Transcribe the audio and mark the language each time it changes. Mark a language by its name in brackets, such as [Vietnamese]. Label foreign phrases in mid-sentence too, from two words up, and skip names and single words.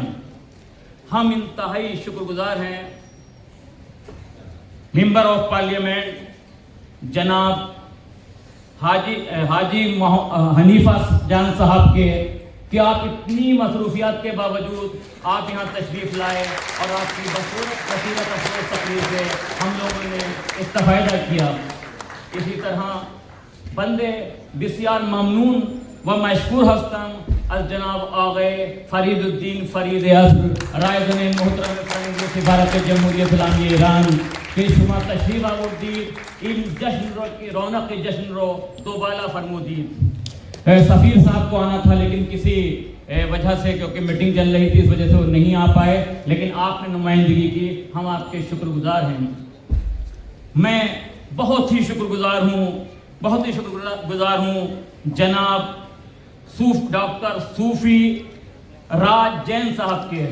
[Urdu] ہم انتہائی شکر گزار ہیں [English] member of parliament [Urdu] جناب حاجی حنیفہ جان صاحب کے کہ آپ اتنی مصروفیات کے باوجود آپ یہاں تشریف لائے، اور آپ کی بصیرت افروز تقریر سے ہم لوگوں نے استفادہ کیا۔ [Persian] اسی طرح بندے بسیار ممنون و مشکور هستم از جناب آقای فرید الدین فرید اصغر رایزن محترم فرنگ سفارت جمهوری اسلامی ایران کہ شما تشریف آوردید، این جشن رو کی رونق جشن رو دوبالا فرمودید۔ [Urdu] سفیر صاحب کو آنا تھا لیکن کسی وجہ سے، کیونکہ میٹنگ چل رہی تھی، اس وجہ سے وہ نہیں آ پائے، لیکن آپ نے نمائندگی کی، ہم آپ کے شکر گزار ہیں۔ میں بہت ہی شکر گزار ہوں جناب ڈاکٹر صوفی راج جین صاحب کے۔